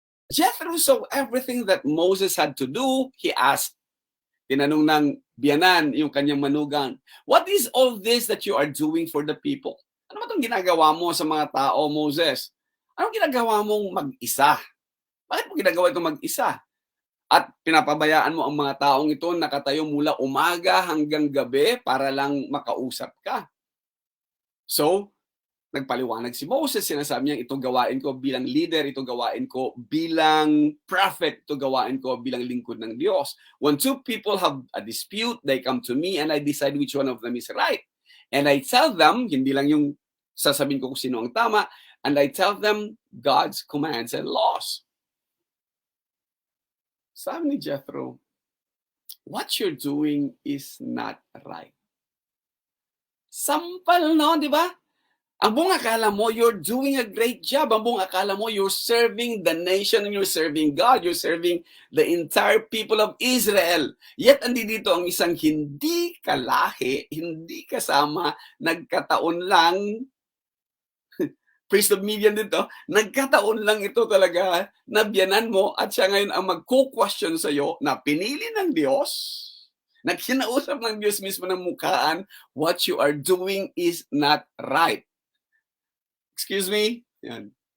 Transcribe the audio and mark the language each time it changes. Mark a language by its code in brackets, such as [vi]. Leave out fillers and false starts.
[en] Jethro saw everything that Moses had to do. He asked, [tl] tinanong ng biyanan, yung kanyang manugang, [en] what is all this that you are doing for the people? [tl] Ano ba itong ginagawa mo sa mga tao, Moses? Anong ginagawa mong mag-isa? Bakit mo ginagawa ito mag-isa? At pinapabayaan mo ang mga taong ito nakatayo mula umaga hanggang gabi para lang makausap ka. So, nagpaliwanag si Moses, sinasabi niya, ito gawain ko bilang leader, ito gawain ko bilang prophet, ito gawain ko bilang lingkod ng Diyos. [en] When 2 people have a dispute, they come to me and I decide which one of them is right. And I tell them, [tl] hindi lang yung sasabihin ko kung sino ang tama, [en] and I tell them God's commands and laws. [tl] Sabi ni Jethro, [en] what you're doing is not right. [tl] Sampal, no? Di ba? Ang buong akala mo, [en] you're doing a great job. [tl] Ang buong akala mo, [en] you're serving the nation and you're serving God. You're serving the entire people of Israel. [tl] Yet, andi dito ang isang hindi kalahi, hindi kasama, nagkataon lang, priest of Midian dito, nagkataon lang ito talaga, nabiyanan mo at siya ngayon ang magko-question sa'yo na pinili ng Diyos, na kinausap ng Diyos mismo ng mukhaan, [en] what you are doing is not right. Excuse me? [tl] Yan.